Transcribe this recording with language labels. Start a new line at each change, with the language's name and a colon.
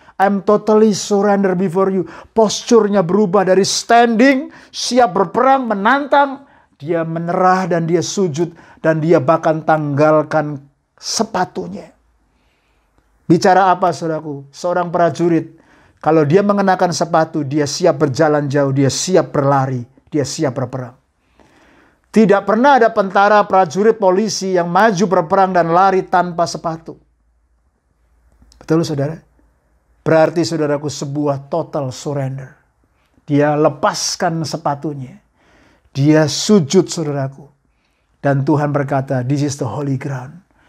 English: I'm totally surrender before you.
Indonesian: Posturnya berubah dari standing, siap berperang, menantang, dia menyerah dan dia sujud dan dia bahkan tanggalkan sepatunya. Bicara apa, saudaraku? Seorang prajurit, kalau dia mengenakan sepatu, dia siap berjalan jauh, dia siap berlari, dia siap berperang. Tidak pernah ada tentara, prajurit, polisi yang maju berperang dan lari tanpa sepatu. Betul, saudara? Berarti, saudaraku, sebuah
English: total surrender.
Indonesian: Dia lepaskan sepatunya. Dia sujud, saudaraku. Dan Tuhan berkata,
English: this is the holy ground.